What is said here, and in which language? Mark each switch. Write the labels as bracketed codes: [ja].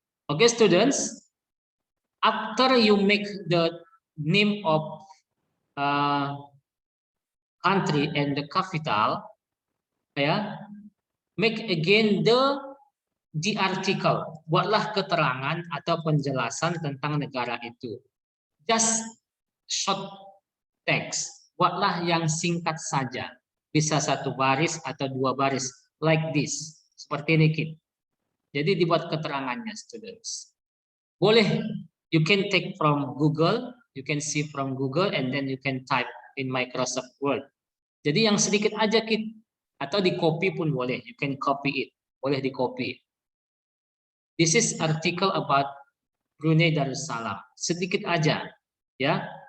[en] Okay, students. After you make the name of country and the capital, ya, make again the article. [id] Buatlah keterangan atau penjelasan tentang negara itu. [en] Just short text. [id] Buatlah yang singkat saja. Bisa satu baris atau dua baris, [en] like this, [id] seperti ini, Kid. Jadi dibuat keterangannya, students. [en] Boleh, you can take from Google, you can see from Google, and then you can type in Microsoft Word. [id] Jadi yang sedikit aja, Kid, atau di copy pun boleh. [en] You can copy it, [id] boleh di copy. [en] This is article about Brunei Darussalam. [id] Sedikit aja, ya.